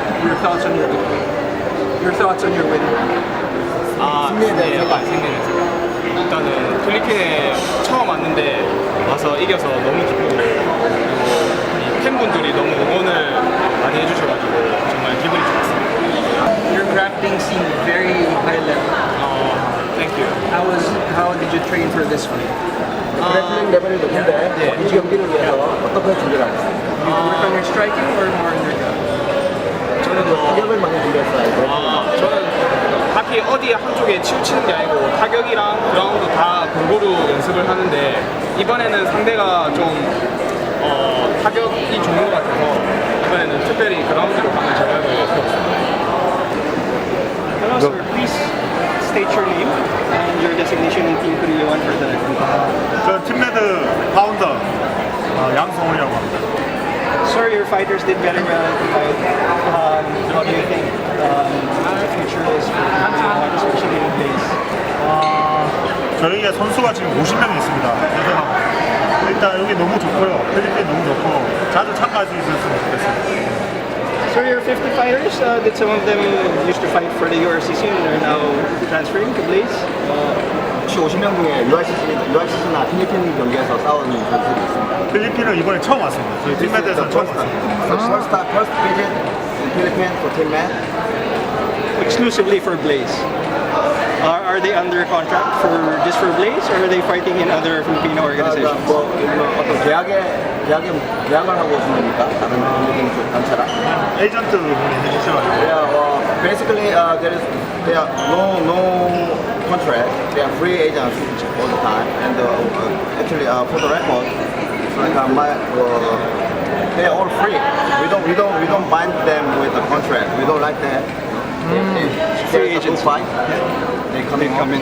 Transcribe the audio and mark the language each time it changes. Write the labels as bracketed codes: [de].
[en] Your thoughts on your win? Your thoughts on your win? [ko] 승리에 약간 생각했어요. 일단은 필리핀에 처음 왔는데 와서 이겨서 너무 기쁘고 그리고 팬분들이 너무 응원을 많이 해주셔가지고 정말 기분이 좋았어요. [en] Your grappling seemed very high level. Thank you. How did you train for this fight? [ko] 그래플링 레벨이 높은데 이 경기를 위해서 어떻게 준비를 하고 있습니다. [en] You work on your striking or more on your gun? [ko] 저는 타격을 많이 준비했어요. 저는 딱히 어디 한쪽에 치우치는 게 아니고 타격이랑 그라운드 다 골고루 연습을 하는데 이번에는 상대가 좀 타격이 좋은 것 같아서 이번에는 특별히 그라운드로 가는 전략을 펴봤습니다. [en] Hello sir, please state your name and your designation in Team Korea 1 for the record. [ko] 저 팀매드 파운더 양성훈이라고 합니다. [en] Sir, your fighters did very well in the fight. How do you think the future is for Korea 1, especially in Blaze? [ko] 저희가 선수가 지금 50명이 있습니다. 그래서 일단 여기 너무 좋고요. 필리핀 너무 좋고 자주 참가할 수 있었으면 좋겠습니다. [en] So your 50 fighters, did some of them used to fight for the URCC and they're now transferring to Blaze? [ko] 혹시 50명 중에 URCC나 필리핀 경기에서 싸운 선수들이 있습니다. 필리핀은 이번에 처음 왔습니다. 저희 팀매드에서 처음 왔습니다. [en] First visit in Philippines for Team MAD. Exclusively for Blaze. Are they under contract for just for Blaze or are they fighting in other Filipino organizations? [ko] 어떤 계약을 하고 오신 겁니까? 다른 필리핀 단체랑? 에이전트 분이 해주셔가지고. [en] Yeah, basically there are no contract. They are free agents all the time. And actually, for the record, it's like they are all free. We don't bind them with a contract. We don't like that. Free agents fight. They come in.